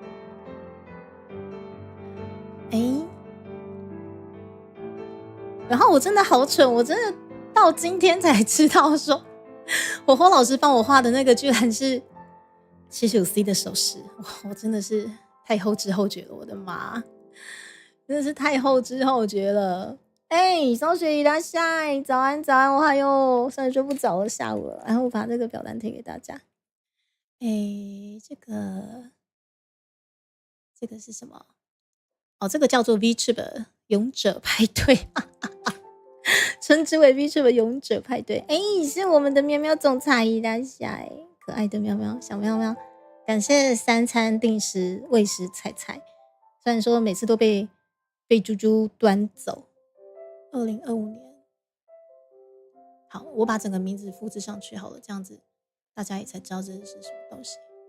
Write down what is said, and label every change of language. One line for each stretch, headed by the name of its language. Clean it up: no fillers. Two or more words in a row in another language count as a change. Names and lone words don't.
Chinese: 然后我真的好蠢，我真的到今天才知道说，火火老师帮我画的那个居然是75C 的手势。我真的是太后知后觉了，我的妈，真的是太后知后觉了。松雪いらっしゃい，早安早安，我还有虽然说不早了，下午了。然后我把这个表单贴给大家。这个是什么？这个叫做 VTuber 勇者派对，称之为 VTuber 勇者派对。是我们的喵喵总裁いらっしゃい，可爱的喵喵小喵喵，感谢3餐定时喂食菜菜，虽然说每次都被猪猪端走。2025年，好，我把整个名字复制上去好了，这样子大家也才知道这是什么东西。